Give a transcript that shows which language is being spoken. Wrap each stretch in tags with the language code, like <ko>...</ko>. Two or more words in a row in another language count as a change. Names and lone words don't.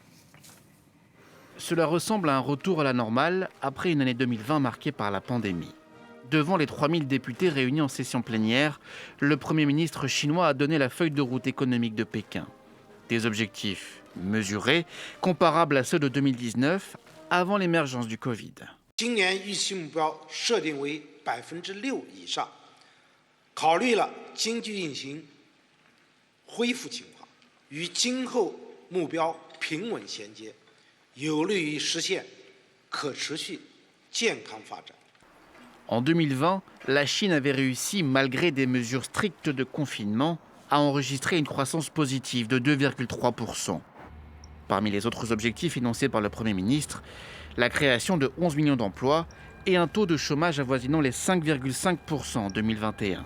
<fr>Cela ressemble à un retour à la normale après une année 2020 marquée par la pandémie. Devant les 3000 députés réunis en session plénière, le Premier ministre chinois a donné la feuille de route économique de Pékin. Des objectifs mesurés, comparables à ceux de 2019, avant l'émergence du Covid.</fr> <zh>今年预期目标设定为6%以上，考虑了经济运行恢复情况，与今后目标平稳衔接。有利于实现可持续健康发展。</zh> <fr>En 2020, la Chine avait réussi, malgré des mesures strictes de confinement, à enregistrer une croissance positive de 2,3%. Parmi les autres objectifs énoncés par le Premier ministre, la création de 11 millions d'emplois et un taux de chômage avoisinant les 5,5% en 2021.</fr>